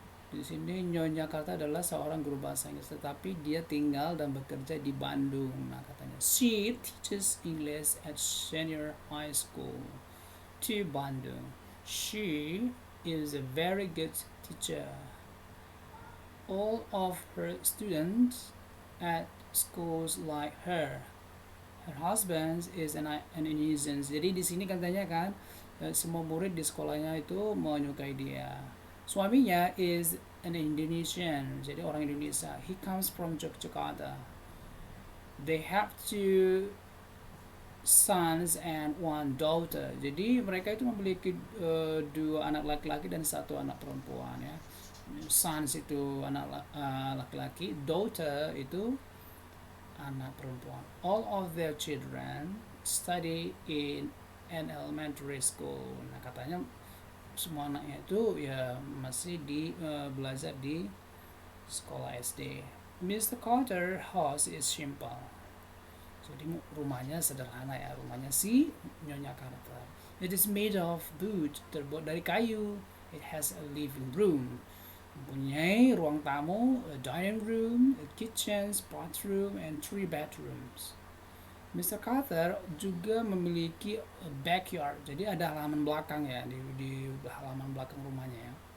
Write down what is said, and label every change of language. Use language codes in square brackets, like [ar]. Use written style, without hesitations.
[id] Di sini Nyonya Carter adalah seorang guru bahasa Inggris, tetapi dia tinggal dan bekerja di Bandung. Nah, katanya [en] she teaches English at Senior High School to Bandung. She is a very good teacher. All of her students at schools like her. Her husband is an Indonesian. [id] Jadi di sini katanya kan semua murid di sekolahnya itu menyukai dia. Suaminya [en] is an Indonesian. [id] Jadi orang Indonesia. [en] He comes from Jakarta. They have 2 sons and 1 daughter. [id] Jadi mereka itu memiliki 2 anak laki-laki dan 1 anak perempuan ya. Sons itu anak laki-laki, daughter itu anak perempuan. [en] All of their children study in an elementary school. [id] Nah, katanya semua anaknya itu ya masih belajar di sekolah SD. Mr. Carter [en] house is simple. [id] Jadi rumahnya sederhana ya, rumahnya si Nyonya Carter. [en] It is made of wood, [id] terbuat dari kayu. [en] It has a living room, [id] mempunyai ruang tamu, [en] a dining room, a kitchen, bathroom, and 3 bedrooms. Mr. [id] Carter juga memiliki [en] a backyard, [id] jadi ada halaman belakang ya, di halaman belakang rumahnya ya.